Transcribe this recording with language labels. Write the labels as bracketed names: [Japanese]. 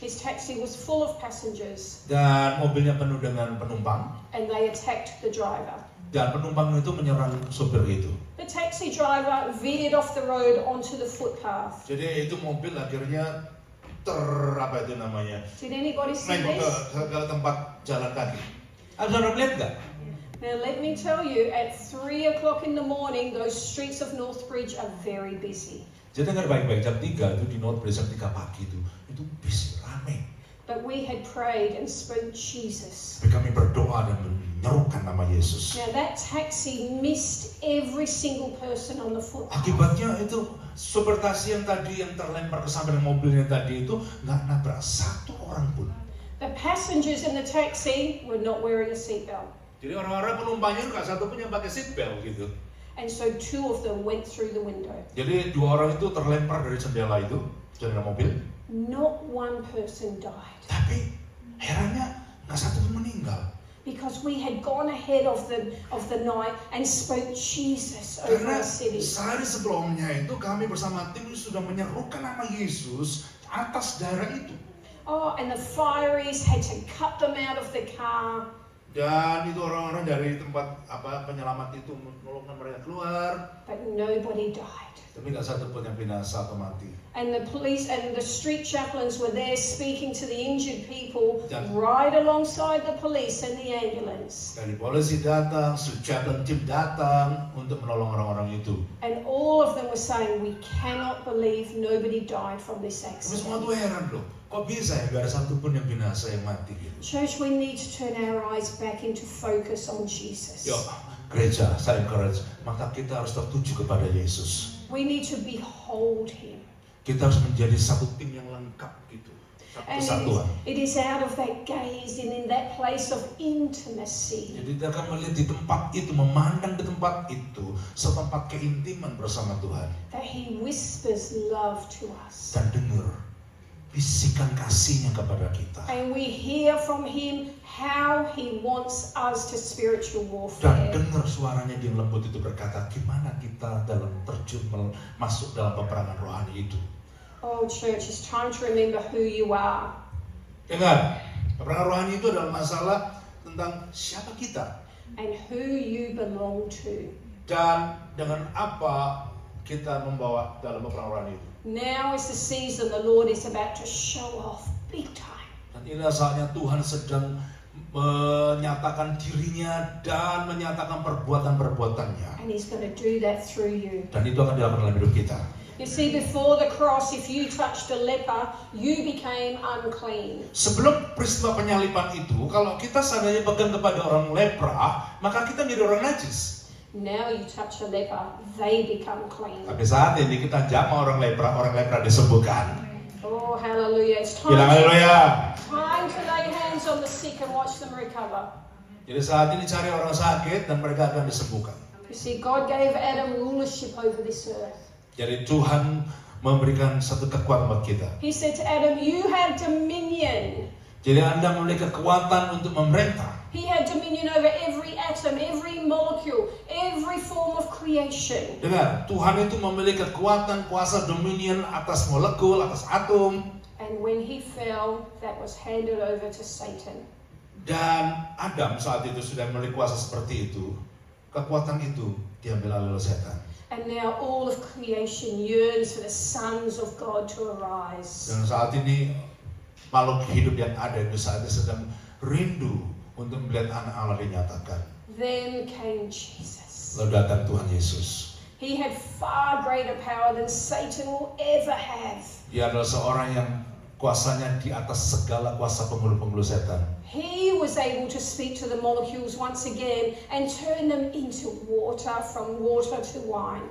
[English] his taxi was full of passengers, [Indonesian] dan mobilnya penuh dengan penumpang, [English] and they attacked the driver. [Indonesian] dan penumpang itu menyerang supir itu. [English] The taxi driver veered off the road onto the footpath. [Indonesian] Jadi itu mobil akhirnya apa itu namanya, [English] Did anybody see [Indonesian] naik [English] this? [Indonesian] ke tempat jalan kaki. Anda lihat nggak? [English] Now let me tell you, at 3 o'clock in the morning, those streets of Northbridge are very busy. [Indonesian] Jadi dengar baik-baik, jam 3 itu di Northbridge, jam 3 pagi itu busy, ramai. [English] But we had prayed and spoke Jesus. [Indonesian] Tapi kami berdoa dan menyerukan nama Yesus. [English] Now that taxi missed every single person on the footpath. [Indonesian] Akibatnya itu supir taksi yang tadi yang terlempar ke samping mobilnya tadi itu nggak nabrak satu orang pun. [English] The passengers in the taxi were not wearing a seatbelt. [Indonesian] Jadi orang-orang penumpangnya nggak satu pun yang pakai seatbelt gitu. [English] And so 2 of them went through the window. [Indonesian] Jadi 2 orang itu terlempar dari jendela mobil. [English] Not one person died. [Indonesian] Tapi herannya nggak satu pun meninggal. [English] Because we had gone ahead of the night and spoke Jesus over [Indonesian] Karena [English] the city. [Indonesian] sehari sebelumnya itu kami bersama tim sudah menyerukan nama Yesus atas daerah itu. [English] Oh, and the fireys had to cut them out of the car. [Indonesian] Dan itu orang-orang dari tempat penyelamat itu menolong mereka keluar. [English] But nobody died. [Indonesian] Tapi nggak satu pun yang binasa atau mati. [English] And the police and the street chaplains were there speaking to the injured people [Indonesian] Dan- [English] right alongside the police and the ambulance. [Indonesian] Dari polisi datang, chaplain tim datang untuk menolong orang-orang itu. [English] And all of them were saying, we cannot believe nobody died from this [Indonesian] Tapi semua [English] accident. [Indonesian] tuh heran loh, kok bisa ya gak ada satu pun yang binasa yang mati gitu. [English] Church, we need to turn our eyes back into focus on Jesus. [Indonesian] Yuk, gereja, saya encourage, maka kita harus tertuju kepada Yesus. [English] We need to behold Him. [Indonesian] Kita harus menjadi satu tim yang lengkap gitu. Satu [English] And [Indonesian] kesatuan. [English] it is out of that gaze and in that place of intimacy [Indonesian] Jadi kita akan melihat di tempat itu, memandang di tempat itu, setempat keintiman bersama Tuhan. [English] that He whispers love to us. [Indonesian] Dan dengar bisikan kasihnya kepada kita. [English] And we hear from Him how He wants us to spiritual [Indonesian] Dan [English] warfare. [Indonesian] dengar suaranya di lembut itu berkata, gimana kita dalam terjun masuk dalam peperangan rohani itu. [English] Oh, church, it's time to remember who you are. [Indonesian] Dengar, peperangan rohani itu adalah masalah tentang siapa kita. [English] And who you belong to. [Indonesian] Dan dengan apa kita membawa dalam peperangan rohani itu. [English] Now is the season the Lord is about to show off big time. [Indonesian] Dan inilah saatnya Tuhan sedang menyatakan dirinya dan menyatakan perbuatan-perbuatannya. [English] And He's going to do that through you. [Indonesian] Dan itu akan dilakukan dalam hidup kita. [English] You see, before the cross, if you touched a leper, you became unclean. [Indonesian] Sebelum peristiwa penyaliban itu, kalau kita seandainya pegang kepada orang lepra, maka kita menjadi orang najis. [English] Now you touch a leper, they become clean. [Indonesian] Tapi saat ini kita jamah orang lepra disembuhkan. [English] Oh, hallelujah. It's [Indonesian] Bilang [English] time [Indonesian] haleluya. [English] to lay hands on the sick and watch them recover. [Indonesian] Jadi saat ini cari orang sakit dan mereka akan disembuhkan. [English] You see, God gave Adam rulership over this earth. [Indonesian] Jadi Tuhan memberikan satu kekuatan buat kita. [English] He said to Adam, you have dominion. [Indonesian] Jadi Anda memiliki kekuatan untuk memerintah. [English] He had dominion over every atom, every molecule, every form of creation. [Indonesian] Dengar, Tuhan itu memiliki kekuatan, kuasa, dominion atas molekul, atas atom. [English] And when he fell, that was handed over to Satan. [Indonesian] Dan Adam saat itu sudah memiliki kuasa seperti itu. Kekuatan itu diambil alih oleh setan. [English] And now all of creation yearns for the sons of God to arise. [Indonesian] Dan saat ini makhluk hidup yang ada itu saat ini sedang rindu untuk melihat anak Allah dinyatakan. [English] Then came Jesus. [Indonesian] Lalu datang Tuhan Yesus. [English] He had far greater power than Satan will ever have. [Indonesian] Dia adalah seorang yang kuasanya di atas segala kuasa penghulu-penghulu setan. [English] He was able to speak to the molecules once again and turn them into water, from water to wine.